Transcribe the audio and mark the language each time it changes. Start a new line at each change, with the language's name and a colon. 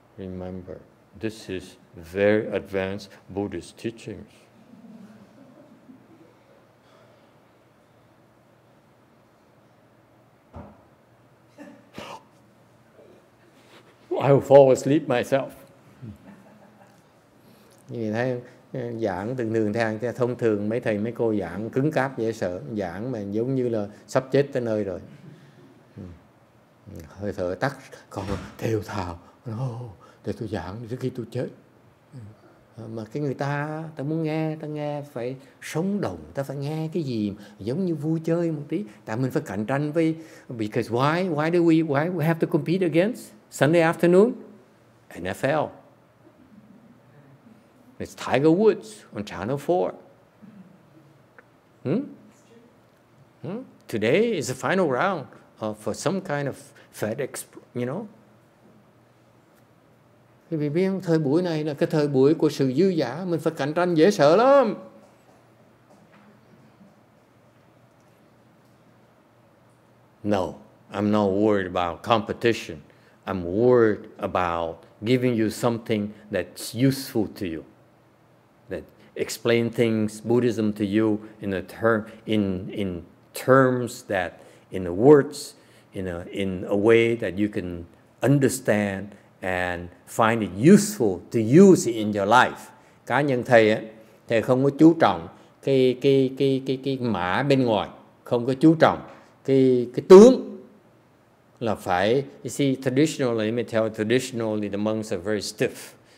English: Remember, this is very advanced Buddhist teachings. I will fall asleep myself.
Vietnamese: Như thấy giảng thường thông thường mấy thầy mấy cô giảng cứng cáp dễ sợ, giảng mà giống như là sắp chết tới nơi rồi. Hơi thở tắt, còn thều thào, để tôi giảng trước khi tôi chết. Mà cái người ta muốn nghe, ta nghe phải sống động, ta phải nghe cái gì giống như vui chơi một tí. Tại mình phải cạnh tranh với,
English: because why do we have to compete against Sunday afternoon? NFL. It's Tiger Woods on Channel 4. Today is the final round for some kind of FedEx, you know.
Vietnamese: Quý vị biết không? Thời buổi này là cái thời buổi của sự dư dả, mình phải cạnh tranh dễ sợ lắm.
English: No, I'm not worried about competition. I'm worried about giving you something that's useful to you, that explain things, Buddhism to you in terms that, in the words, in a way that you can understand and find it useful to use in your life.
Vietnamese: Cá nhân thầy á, thầy không có chú trọng cái mã bên ngoài, không có chú trọng cái tướng là phải.
English: You see, traditionally, let me tell you, traditionally the monks are very stiff.